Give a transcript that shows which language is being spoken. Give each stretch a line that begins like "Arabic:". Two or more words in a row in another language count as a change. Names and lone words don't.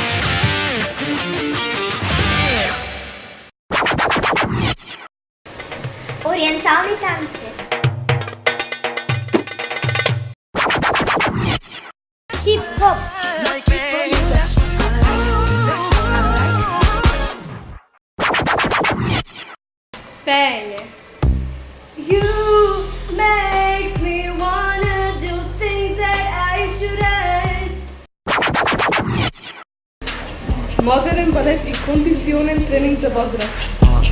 Macedonian: Ориентални танци. Хип-хоп. Пење.
English: You makes me wanna do things that I shouldn't.
Macedonian: Модерен балет и кондиционен тренинг за возраст.